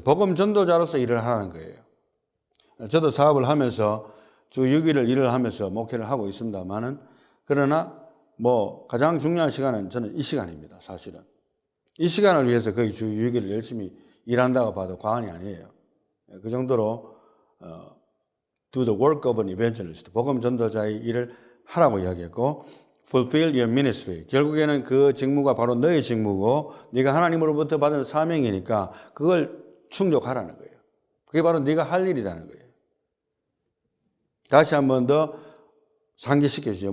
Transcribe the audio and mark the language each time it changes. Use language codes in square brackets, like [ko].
[ko] 복음 전도자로서 일을 하는 거예요. 저도 사업을 하면서 주 6일을 일을 하면서 목회를 하고 있습니다만은 그러나 뭐 가장 중요한 시간은 저는 이 시간입니다. 사실은. 이 시간을 위해서 거의 주 6일을 열심히 일한다고 봐도 과언이 아니에요. 그 정도로 [en] do the work of an evangelist. [ko] 복음 전도자의 일을 하라고 이야기했고 [en] fulfill your ministry. [ko] 결국에는 그 직무가 바로 너의 직무고 네가 하나님으로부터 받은 사명이니까 그걸 충족하라는 거예요. 그게 바로 네가 할 일이라는 거예요. 다시 한 번 더 상기시켜 주죠.